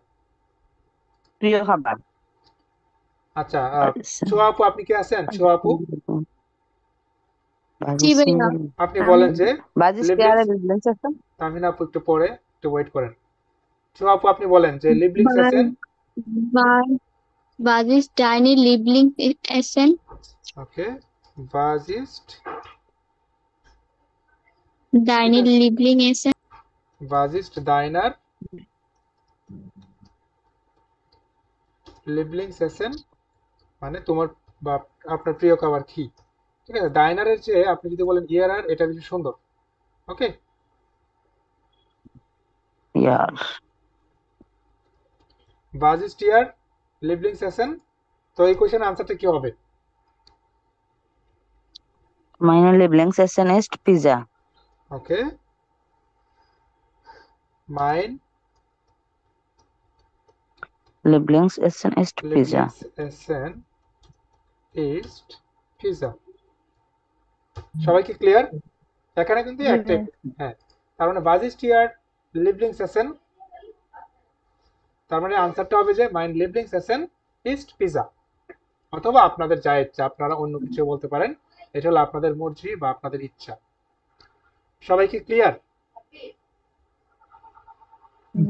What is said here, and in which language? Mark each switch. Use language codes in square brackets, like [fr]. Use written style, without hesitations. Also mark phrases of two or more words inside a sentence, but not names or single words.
[bn] প্রিয় খাবার। আচ্ছা, ছোয়া আপু আপনি কি আছেন? ছোয়া আপু জি ভাইয়া। আপনি বলেন যে [de] was ist [bn] লিবলিংস। লিবলিংস আছে। তামিনা আপু একটু পরে, একটু ওয়েট করেন। ছোয়া আপু আপনি বলেন যে [de] Lieblings Essen. Was ist deine Lieblingsessen? ওকে, was ist Deine Lieblingsessen? was ist deiner Lieblingsessen, [bn] মানে তোমার বা আপনার প্রিয় খাবার কি, ঠিক আছে। ডাইনারের চেয়ে আপনি যদি বলেন ইয়ার, এটা বেশি সুন্দর। ওকে, ইয়ার [de] was ist your Lieblingsessen? [bn] তো এই কোশ্চেনের আনসারটা কি হবে? [de] meine Lieblingsessen ist Pizza. ওকে, mein Lieblingsessen ist Pizza. Lieblingsessen ist Pizza। [bn] সবাই কি ক্লিয়ার? এখানে কিন্তু জি একটাই, ভাই। হ্যাঁ। তার মানে [de] was ist your Lieblingsessen, [bn] তার মানে আনসারটা হবে যে [de] mein Lieblingsessen ist Pizza. [bn] অথবা আপনাদের যা ইচ্ছা, আপনারা অন্য কিছু বলতে পারেন, এটা হলো আপনাদের মর্জি বা আপনাদের ইচ্ছা। সবাই কি ক্লিয়ার? জি